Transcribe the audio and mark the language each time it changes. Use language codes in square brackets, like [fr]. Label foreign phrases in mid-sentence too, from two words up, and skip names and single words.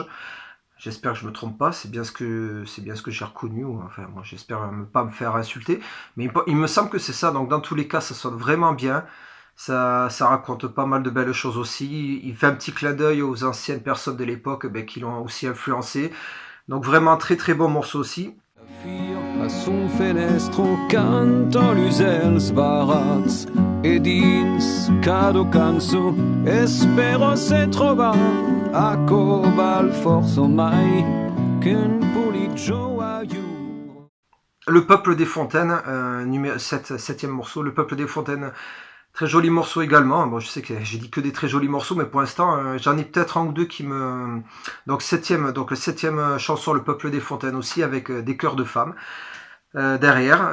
[fr] J'espère que je me trompe pas, c'est bien ce que j'ai reconnu. Enfin, moi, j'espère pas me faire insulter, mais il me semble que c'est ça. Donc, dans tous les cas, ça sonne vraiment bien. Ça raconte pas mal de belles choses aussi. Il fait un petit clin d'œil aux anciennes personnes de l'époque qui l'ont aussi influencé. Donc, vraiment très très bon morceau aussi. [oc] A son fenestro canto l'usels barats e dins cado canso espero se trova a cobal forzo mai qu'un poligio aiu. [fr] Le Peuple des Fontaines, numéro 7e morceau, Le Peuple des Fontaines. Très joli morceau également. Bon, je sais que j'ai dit que des très jolis morceaux, mais pour l'instant, j'en ai peut-être un ou deux qui me... Donc, le 7e chanson, Le Peuple des Fontaines aussi, avec des chœurs de femmes derrière.